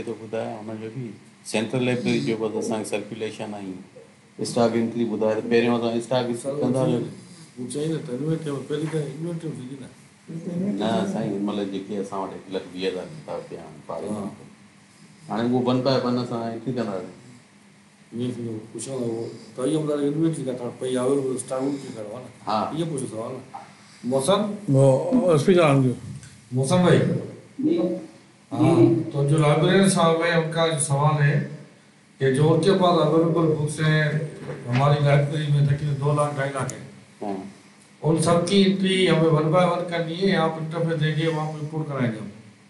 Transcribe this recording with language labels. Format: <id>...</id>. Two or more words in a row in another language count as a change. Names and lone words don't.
<sd>तो ॿुधाए हुन जो बि</sd> <en>central library</en> <sd>जो बस असांखे सर्कुलेशन आई</sd> <en>stock entry</en> <sd>ॿुधाए त पहिरियों असां स्टॉक कंदा न साईं मतलब जेके असां वटि 1,20,000 किताब पिया आहिनि पाड़े में हाणे उहो</sd> <en>one by one</en> <sd>असां एंट्री कंदासीं। हाँ</sd> <hi>ये पूछो सवाल मौसम</hi> <en>speaker on</en> <hi>करो। मौसम भाई हाँ, तो जो लाइब्रेरियन साहब है उनका जो सवाल है कि जो उनके पास</hi> <en>available books</en> <hi>हैं हमारी लाइब्रेरी में तकरीबन 2 लाख 2.5 लाख है, उन सब की एंट्री हमें 1 बाय 1 करनी है, आप इंटरफेस देंगे वहाँ पर रिपोर्ट कराएंगे हम।</hi>